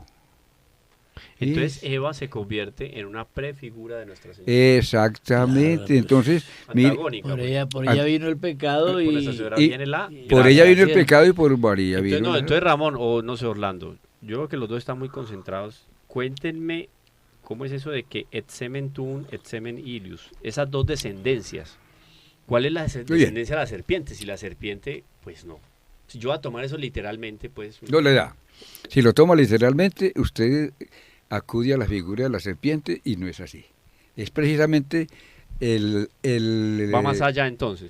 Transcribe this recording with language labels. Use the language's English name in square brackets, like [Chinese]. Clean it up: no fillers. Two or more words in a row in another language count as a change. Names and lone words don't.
[Spanish] Entonces Eva se convierte en una prefigura de Nuestra Señora. Exactamente, Claro, pues, entonces, mire, Antagónica. pues. Por ella vino el pecado Por Nuestra y... Señora y- viene la por gracia. ella vino el Gracias. pecado y por María Entonces, vino no, la- entonces Ramón, o no sé, Orlando, yo creo que los dos están muy concentrados. Cuéntenme cómo es eso de que [Latin] et semen tuum, et semen ilius, [Spanish] esas dos descendencias. ¿Cuál es la bien. descendencia de la serpiente? Si la serpiente, pues no. Si yo voy a tomar eso literalmente, pues... no le da. Si lo toma literalmente, usted acude a la figura de la serpiente y no es así. Es precisamente Va más allá entonces.